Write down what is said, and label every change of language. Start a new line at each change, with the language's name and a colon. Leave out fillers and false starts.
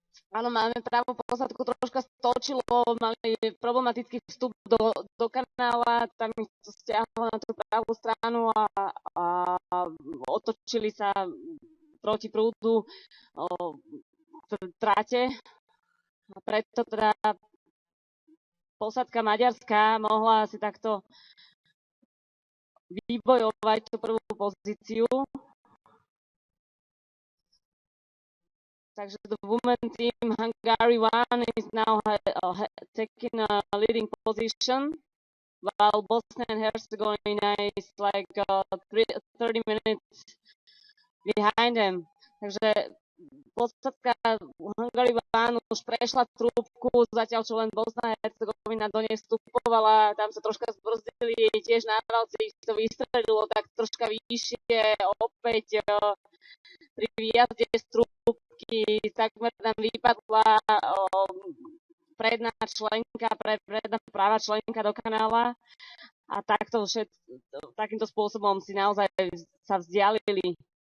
Slovak: Áno, máme pravú posádku, troška stočilo, mali problematický vstup do kanála, tam ich to stiahlo na tú pravú stranu a otočili sa proti prúdu v trate. A preto teda posádka maďarská mohla si takto vybojovať tú prvú pozíciu.
English: Takže the women team Hungary 1 is now taking a leading position, while Bosnia and Herzegovina is like 30 minutes behind them.
Slovak: Takže podstátka Hungary 1 už prešla trúbku, zatiaľ čo len Bosna a Herzegovina do nej vstupovala, tam sa troška zbrzdili, tiež na valci ich to vystredilo tak troška vyššie, opäť pri výjazde z trúbky takmer tam vypadla predná členka, predná práva členka do kanála a takýmto spôsobom si naozaj sa vzdialili.